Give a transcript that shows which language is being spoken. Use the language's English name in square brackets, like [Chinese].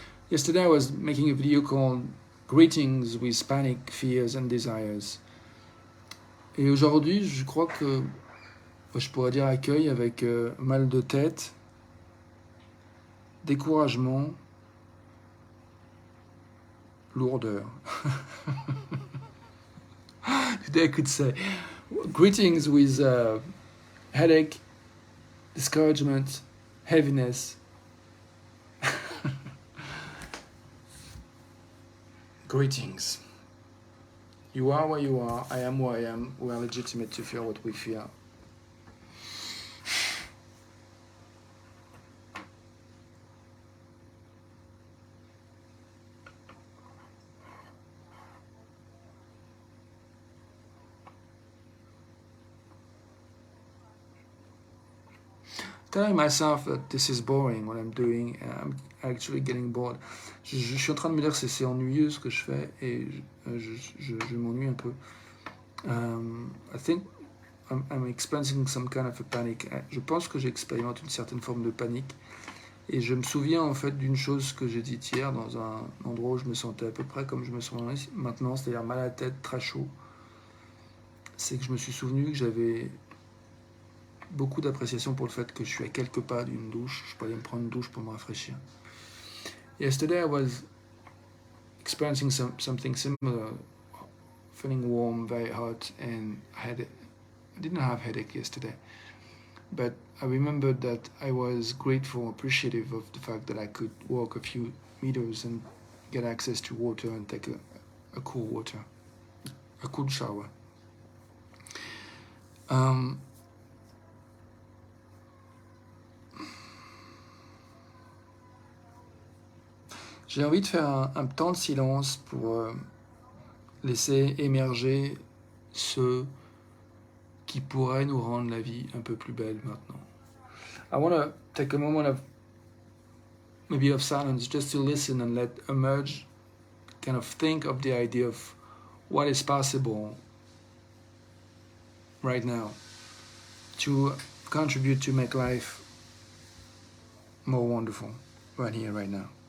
[English] Yesterday, I was making a video called Greetings with Panic, Fears and Desires. [French] Et aujourd'hui, je crois que je pourrais dire accueil avec mal de tête, découragement, lourdeur. [English] Today I could say greetings with headache, discouragement, heaviness. Greetings. You are where you are, I am where I am, we are legitimate to feel what we feel. telling myself that this is boring what I'm doing, and I'm actually getting bored. [French] Je suis en train de me dire que c'est ennuyeux ce que je fais, et je m'ennuie un peu. [English] I think I'm experiencing some kind of a panic. [French] Je pense que j'expérimente une certaine forme de panique. Et je me souviens en fait d'une chose que j'ai dite hier dans un endroit où je me sentais à peu près comme je me sens maintenant, c'est-à-dire mal à la tête, très chaud. C'est que je me suis souvenu que j'avais beaucoup d'appréciation pour le fait que je suis à quelques pas d'une douche. Je peux aller me prendre une douche pour me rafraîchir. [English] Yesterday I was experiencing something similar, feeling warm, very hot, and I didn't have headache yesterday. But I remembered that I was grateful, appreciative of the fact that I could walk a few meters and get access to water and take a cool water, a cool shower. [French] J'ai envie de faire un temps de silence pour laisser émerger ce qui pourrait nous rendre la vie un peu plus belle maintenant. [English] I want to take a moment of maybe of silence just to listen and let emerge, kind of think of the idea of what is possible right now to contribute to make life more wonderful right here, right now.